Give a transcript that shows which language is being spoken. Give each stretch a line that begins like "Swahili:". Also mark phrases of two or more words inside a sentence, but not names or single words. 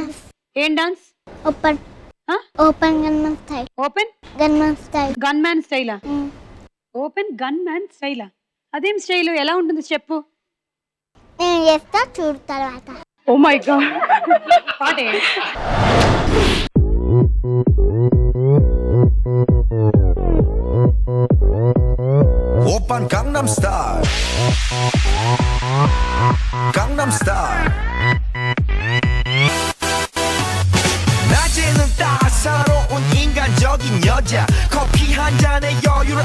Telugu: ఏం డాన్స్?
English: open gunman style. ఓపెన్ gunman style. gun man style-ā? open gun man style-ā?
Telugu: అదేం స్టైల్? ఎలా ఉంటుంది చెప్పు. నేను చేస్తా, చూడు తర్వాత.
English: Oh my God.
Telugu: పాటే.
Korean: 오빤 강남스타일 강남스타일 낮에는 따사로운 인간적인 여자 커피 한 잔에 여유를